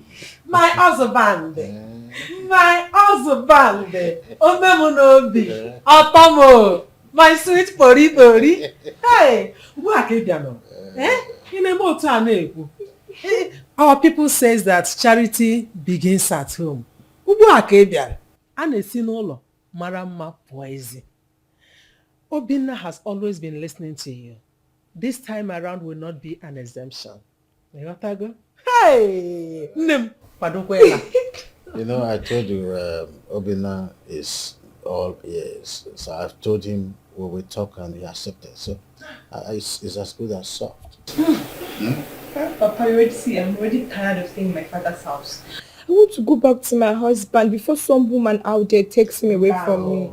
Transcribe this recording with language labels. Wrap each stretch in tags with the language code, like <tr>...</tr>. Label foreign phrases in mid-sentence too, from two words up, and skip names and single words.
<en>My husband! My husband! Omemunobi! Otomo! My sweet pori pori! Hey! Our people says that charity begins at home.</en> <ig>a na-esi n'ụlọ mara mma pụọ ezi.</ig> <en>Obinna has always been listening to you. This time around will not be an exemption.</en> <ig>Ịghọtago? Hey! Nne m, kwadokwa ya.</ig> <en>You know, I told you Obinna is all ears. So I've told him we will talk and he accepted. So it's as good as soft. Papa, you already see, I'm already tired of staying in my father's house. I want to go back to my husband before some woman out there takes me away from me.</en>